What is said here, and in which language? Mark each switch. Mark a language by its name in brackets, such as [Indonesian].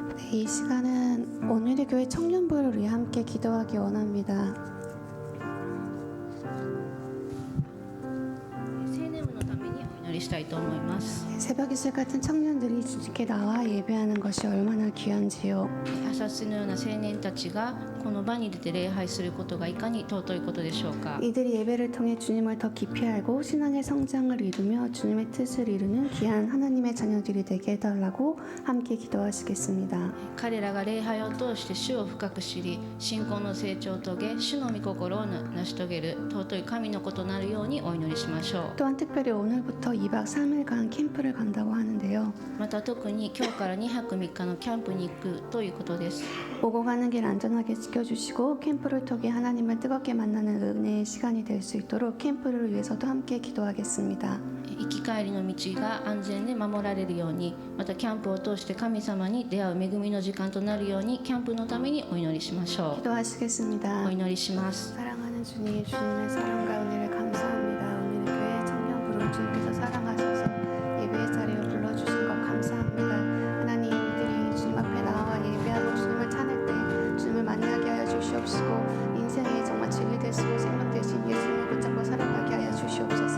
[Korean] 이 시간은 오늘의 교회 청년부를 위해 함께 기도하기 원합니다. [Japanese] 青年部のためにお祈りしたいと思います。 [Korean] 새벽 이슬 같은 청년들이 주님께 나와 예배하는 것이 얼마나 귀한지요. [Japanese] 朝津のような青年たちがこの場に出て礼拝することがいかに尊いことでしょうか。 [Korean] 이들이 예배를 통해 주님을 더 깊이 알고 신앙의 성장을 이루며 주님의 뜻을 이루는 귀한 하나님의 자녀들이 되게 해달라고 함께 기도하시겠습니다. [Japanese] 彼らが礼拝を通して主を深く知り、信仰の成長を遂げ、主の御心を成し遂げる尊い神の子となるようにお祈りしましょう。 [Korean] 또한 특별히 오늘부터 2박 3일간 캠프를 간다고 하는데요. [Japanese] また特に今日から2泊3日のキャンプに行くということです。 [Korean] 오고 가는 길 안전하게 지켜주시고 캠프를 통해 하나님을 뜨겁게 만나는 은혜의 시간이 될 수 있도록 캠프를 위해서도 함께 기도하겠습니다. [Japanese] 行き帰りの道が安全で守られるように、またキャンプを通して神様に出会う恵みの時間となるようにキャンプのためにお祈りしましょう。 [Korean] 기도하시겠습니다. [Japanese] お祈りします。 [Korean] 사랑하는 주님, 주님의 사랑과 은혜를 감사합니다. 오늘의 교회 청년부를 주님께서 사랑하셔서 예배의 자리에 불러주신 것 감사합니다. 하나님, 이들이 주님 앞에 나와 예배하고 주님을 찬양 때 주님을 만나게 하여 주시옵시고 인생이 정말 진리 되시고 생명 되신 예수님을 붙잡고 살아가게 하여 주시옵소서.